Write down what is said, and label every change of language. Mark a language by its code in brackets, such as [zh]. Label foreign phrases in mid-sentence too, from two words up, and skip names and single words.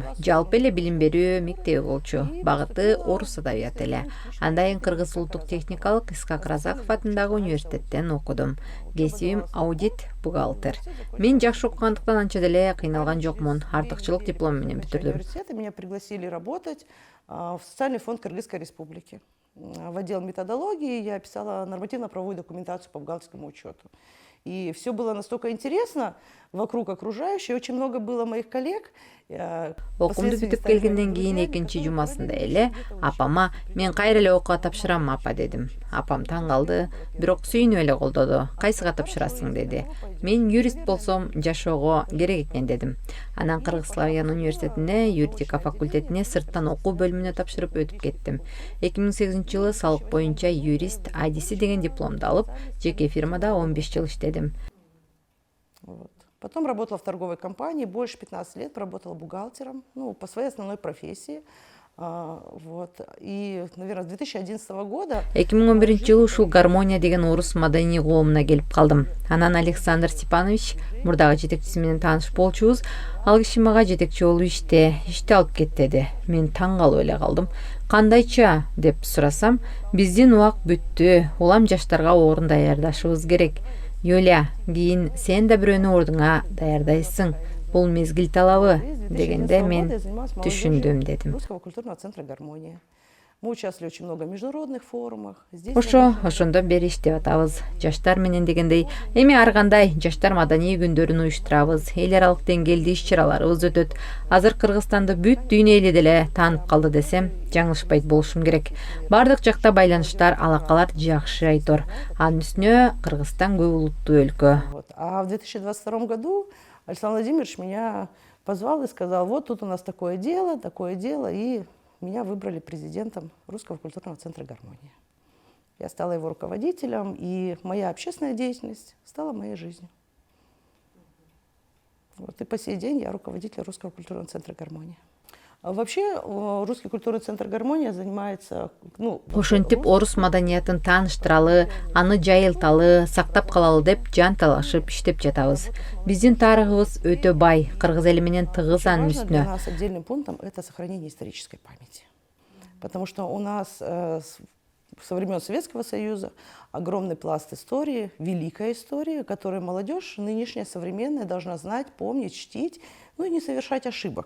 [ky] Жалпы эле билим берүү мектеби болчу. Багыты орус адабияты эле. Андан Кыргыз улуттук техникалык Исхак Разаков атындагы университеттен окудум. Кесибим аудит, бухгалтер. Мен жакшы окугандыктан анча деле кыйналган жокмун. Артыкчылык диплом менен бүтүрдүм. [ru] Меня пригласили работать в Социальный фонд Кыргызской Республики. В отдел методологии я писала нормативно-правовую документацию по бухгалтерскому учету. И все было настолько интересно вокруг окружающих, очень много было моих коллег. [ky] Окумду бүтүп келгенден кийин экинчи жумасында эле апама мен кайра эле окууга тапшырам апа дедим. Апам таң калды, бирок сүйүнүп эле колдоду. Кайсыга тапшырасың деди. Мен юрист болсом жашоого керек экен дедим. Анан Кыргыз Славян университетине юридика факультетине сырттан окуу бөлүмүнө тапшырып өтүп кеттим. 2008-жылы салык боюнча юрист IDC деген дипломду алып, жеке фирмада 15 жыл иштедим. [ru] Потом работала в торговой компании, больше 15 лет проработала бухгалтером, по своей основной профессии. И, наверное, с 2011 года... [ky] 2011-жылы ушул гармония деген орус маданий коомуна келип калдым. Анан Александр Степанович, мурдагы жетекчиси менен тааныш болчубуз. Ал киши мага жетекчи болуп ишти алып кет деди. Мен таң калып эле калдым. Кандайча деп сурасам, биздин убак бүттү. Улам жаштарга орун даярдашыбыз керек. Юля, кийин сен да бирөөнү ордуңа даярдайсың. Бул мезгил талабы дегенде мен түшүндүм дедим. [ru] Русского культурного центра «Гармония». Мы участвовали очень много в международных форумах. [ky] Ошондон бери иштеп атабыз. Жаштар менен дегендей, эми ар кандай жаштар маданий күндөрүн уюштурабыз. Эл аралык деңгээлде иш-чараларыбыз өтөт. Азыр Кыргызстанды бүт дүйнө эли деле таанып калды десем, жаңылышпайт болушум керек. Бардык жакта байланыштар, алакалар жакшы айтор. Анын үстүнө Кыргызстан көп улуттуу өлкө. [ru] А в 2022 году Александр Владимирович меня позвал и сказал: вот тут у нас такое дело, и меня выбрали президентом Русского культурного центра «Гармония». Я стала его руководителем, и моя общественная деятельность стала моей жизнью. И по сей день я руководитель Русского культурного центра «Гармония». Вообще, Русский культурный центр «Гармония» занимается... [ky] Ошентип орус маданиятын тааныштыралы, аны жайылталы, сактап калалы деп жан талашып иштеп жатабыз. Биздин тарыхыбыз өтө бай, кыргыз эли менен тыгыз анын үстүнө. [ru] Для нас отдельным пунктом это сохранение исторической памяти. Потому что у нас со времен Советского Союза огромный пласт истории, великая история, которую молодежь нынешняя, современная, должна знать, помнить, чтить, и не совершать ошибок.